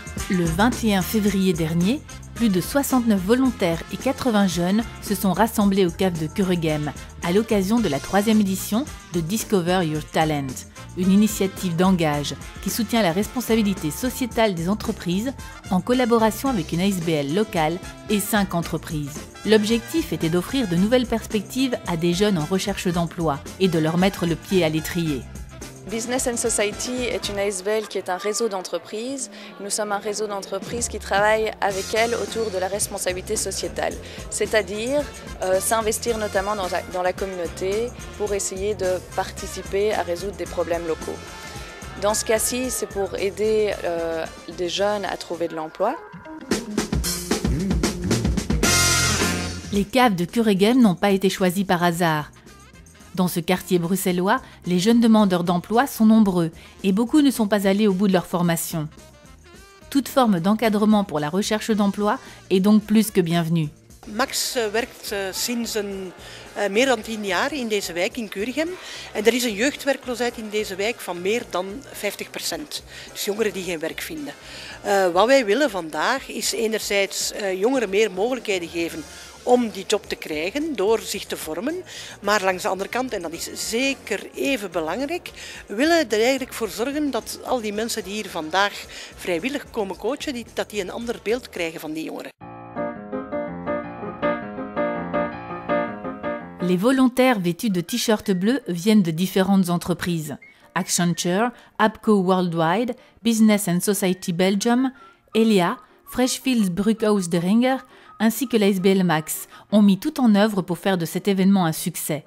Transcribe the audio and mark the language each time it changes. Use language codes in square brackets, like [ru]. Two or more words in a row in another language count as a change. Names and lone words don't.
[fr] Le 21 février dernier, plus de 69 volontaires et 80 jeunes se sont rassemblés au cave de Kuregem à l'occasion de la 3e édition de Discover Your Talent, une initiative d'engage qui soutient la responsabilité sociétale des entreprises en collaboration avec une ASBL locale et 5 entreprises. L'objectif était d'offrir de nouvelles perspectives à des jeunes en recherche d'emploi et de leur mettre le pied à l'étrier. Business and Society est une ASBL qui est un réseau d'entreprises. Nous sommes un réseau d'entreprises qui travaille avec elles autour de la responsabilité sociétale, c'est-à-dire s'investir notamment dans la communauté pour essayer de participer à résoudre des problèmes locaux. Dans ce cas-ci, c'est pour aider des jeunes à trouver de l'emploi. Les caves de Kuregem n'ont pas été choisies par hasard. Dans ce quartier bruxellois, les jeunes demandeurs d'emploi sont nombreux et beaucoup ne sont pas allés au bout de leur formation. Toute forme d'encadrement pour la recherche d'emploi est donc plus que bienvenue. [nl] Max werkt sinds meer dan 10 jaar in deze wijk in Kuregem en er is een jeugdwerkloosheid in deze wijk van meer dan 50%. Dus jongeren die geen werk vinden. Wat wij willen vandaag is enerzijds jongeren meer mogelijkheden geven om die job te krijgen door zich te vormen, maar langs de andere kant, en dat is zeker even belangrijk, willen er eigenlijk voor zorgen dat al die mensen die hier vandaag vrijwillig komen coachen, dat die een ander beeld krijgen van die jongeren. [fr] Les volontaires vêtus de t-shirts bleus viennent de différentes entreprises. Accenture, Abco Worldwide, Business and Society Belgium, Elia, Freshfields Bruckhaus de Ringer, ainsi que l'ASBL Max ont mis tout en œuvre pour faire de cet événement un succès.